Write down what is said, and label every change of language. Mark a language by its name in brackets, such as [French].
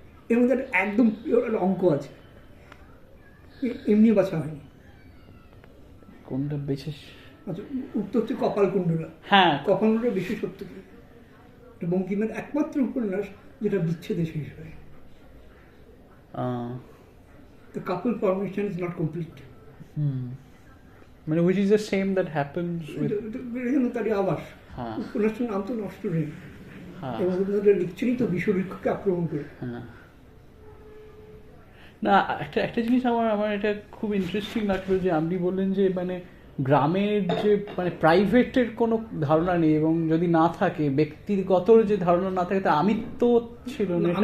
[Bangla] এর মধ্যে একদম অঙ্ক আছে, এমনি বাঁচা হয়নি। কোনটা বেশি? আচ্ছা, উত্তর হচ্ছে কপালকুণ্ডলা। কপালকুণ্ডলা বিশেষত্ব কি? বঙ্কিমের একমাত্র উপন্যাস যেটা বিচ্ছেদে শেষ হয়। [English] The couple formation is not complete. মানে which is the same that happens with [Bangla] তারই আবাস। উপন্যাসের নাম তো নষ্ট নেই, এবং লিখছেনই তো বিশ্ববৃক্ষকে আক্রমণ করে। না, একটা জিনিস আমার এটা খুব ইন্টারেস্টিং লাগলো যে আপনি বললেন যে মানে গ্রামের যে মানে প্রাইভেটের কোনো ধারণা নেই, এবং যদি না থাকে ব্যক্তিগত যে ধারণা না থাকে তা আমিত্ব ছিল না।